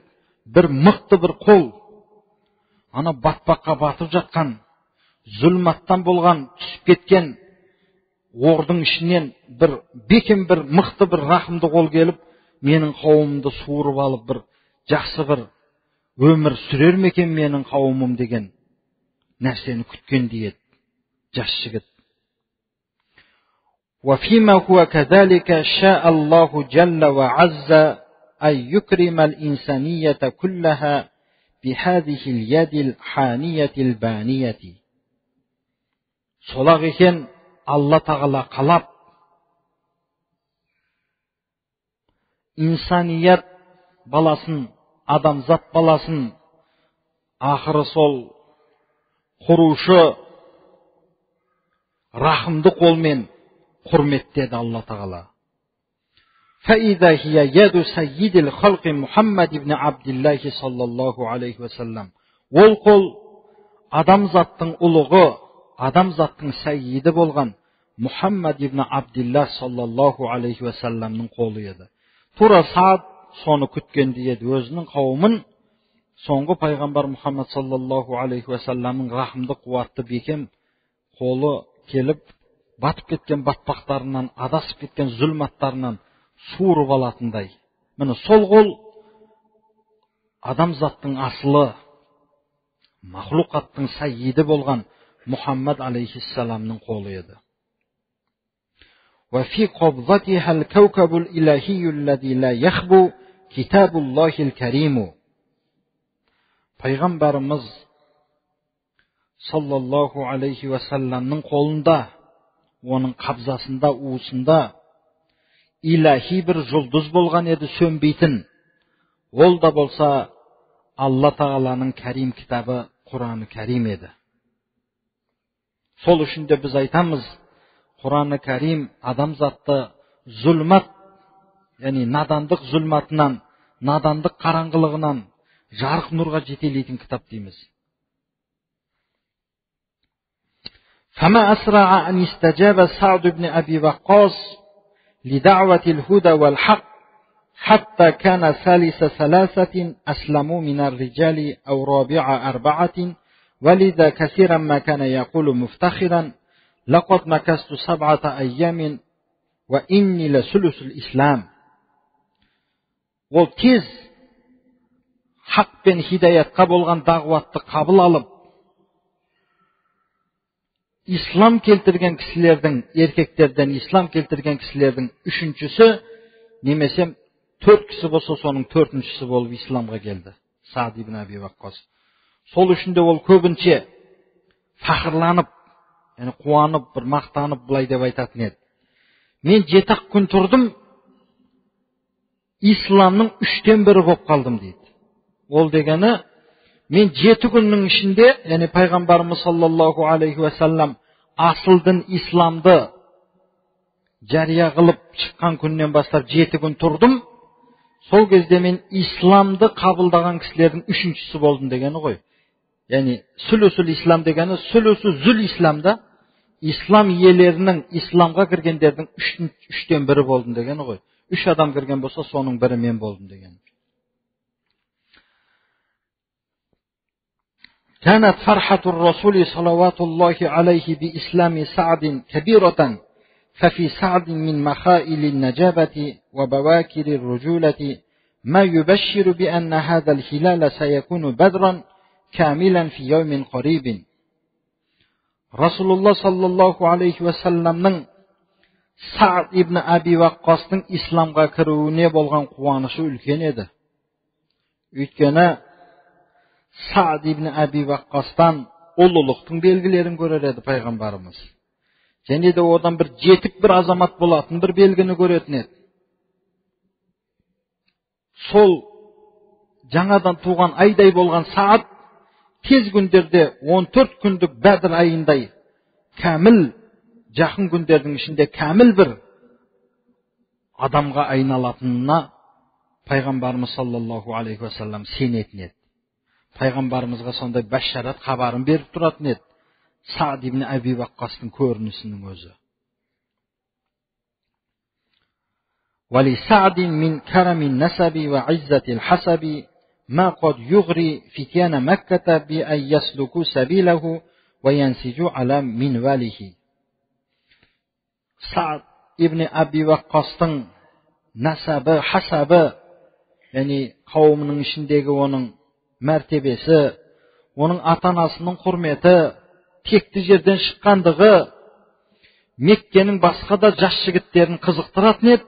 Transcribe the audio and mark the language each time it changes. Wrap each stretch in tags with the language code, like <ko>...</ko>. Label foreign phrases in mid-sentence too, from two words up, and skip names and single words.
<kk>Бір мықты бір қол ана батпаққа батып жатқан, зүлматтан болған, түсіп кеткен ордың ішінен бір бекем бір мықты бір рахымды қол келіп, менің қауымымды суырып алып бір жақсы бір өмір сүрер ме екен менің қауымым деген нәрсені күткендей еді жас жігіт.</kk> <ar>وَفِيمَا هُوَ كَذَلِكَ شَاءَ اللَّهُ جَلَّ وَعَزَّ أَن يُكْرِمَ الْإِنسَانِيَّةَ كُلَّهَا بِهَذِهِ الْيَدِ الْحَانِيَةِ الْبَانِيَةِ.</ar> <kk>Солақ екен Алла тағала қалап, инсаният баласын, адамзат баласын, ақыры сол құрушы рахымды қолмен құрметтеді Алла тағала.</kk> <ar>فَإِذَا هِيَ يَدُ سَيِّدِ الْخَلْقِ مُحَمَّدِ بْنِ عَبْدِ اللَّهِ صَلَّى اللَّهُ عَلَيْهِ وَسَلَّمْ.</ar> <kk>Ол қол адамзаттың ұлығы, адамзаттың сәйиді болған Мұхаммад ибн Абдиллах</kk> <ar>صلى الله عليه وسلم</ar> <kk>қолы еді. Тура Саад соны күткендей еді. Өзінің қауымын соңғы пайғамбар Мұхаммад</kk> <ar>صلى الله عليه وسلم</ar> <kk>рахымды қуатты бекем қолы келіп, батып кеткен батпақтарынан, адасып кеткен зүлматтарынан суырып алатындай. Міне сол қол адамзаттың асылы, махлуқаттың сәйиді болған Мұхаммад алейхиссаламның қолы еді.</kk> <ar>وفي قبضتها الكوكب الإلهي الذي لا يخبو كتاب الله الكريم.</ar> <kk>Пайғамбарымыз</kk> <ar>صلى الله عليه وسلم</ar> <kk>қолында оның қабзасында, уысында илахи бір жұлдыз болған еді, сөнбейтін. Ол да болса Алла Тағаланың кәрим кітабы Құраны кәрим еді. Сол үшін де біз айтамыз, Құраны кәрим адамзатты зүлмат, яғни надандық зүлматынан, надандық қараңғылығынан жарық нұрға жетелейтін кітап дейміз.</kk> <ar>فما أسرع أن استجاب سعد بن أبي وقاص لدعوة الهدى والحق حتى كان ثالث ثلاثة أسلموا من الرجال أو رابع أربعة ولذا كثيرا ما كان يقول مفتخرا لقد مكثت 7 أيام وإني لثلث الإسلام.</ar> <kk>Ол тез хақ пен хидаятқа болған дағуатты қабыл алып, ислам келтірген кісілердің, еркектерден ислам келтірген кісілердің үшіншісі, немесе 4 кісі болса, соның 4-шісі болып исламға келді. Саад ибн Аби Ваққас. Сол үшін де ол көбінше фахырланып, яғни қуанып, бір мақтанып, былай деп айтатын еді. Мен 7 күн тұрдым, исламның 3-тен 1 болып қалдым дейді. Ол дегені, мен 7 күннің ішінде, яғни пайғамбарымыз</kk> <ar>صلى الله عليه وسلم</ar> <kk>асыл дін исламды жария қылып шыққан күннен бастап 7 күн тұрдым. Сол кезде мен исламды қабылдаған кісілердің 3-шісі болдым дегені ғой. Яғни</kk> <ar>ثلث الإسلام</ar> <kk>дегені, сүлүсү зүл исламда ислам иелерінің, исламға кіргендердің 3-тен 1 болдым дегені ғой. 3 адам кірген болса, соның 1 мен болдым дегені.</kk> <ar>كانت فرحة الرسول صلوات الله عليه بإسلام سعد كبيرة ففي سعد من مخائل النجابة وبواكر الرجولة ما يبشر بأن هذا الهلال سيكون بدرا كاملا في يوم قريب. رسول الله صلى الله عليه وسلم</ar> <kk>Саад ибн Аби Ваққастың исламға кіруіне болған қуанышы үлкен еді. Өйткені Саад ибн Аби Ваққастан ұлылықтың белгілерін көрер еді пайғамбарымыз. Және де одан бір жетік бір азамат болатын бір белгіні көретін еді. Сол жаңадан туған айдай болған Саад тез күндерде 14 күндік Бәдір айындай кәміл, жақын күндердің ішінде кәміл бір адамға айналатынына пайғамбарымыз</kk> <ar>صلى الله عليه وسلم</ar> <kk>сенетін еді. Пайғамбарымызға сондай бәшшарат хабарын беріп тұратын еді. Саад ибн Аби Ваққастың көрінісінің өзі.</kk> <ar>ولسعد من كرم النسب وعزة الحسب ما قد يغري فتيان مكة بأن يسلكوا سبيله وينسجوا على منواله.</ar> <kk>Саад ибн Аби Ваққастың насабы, хасабы, яғни қауымының ішіндегі оның мәртебесі, оның ата-анасының құрметі, текті жерден шыққандығы Меккенің басқа да жас жігіттерін қызықтыратын еді.</kk>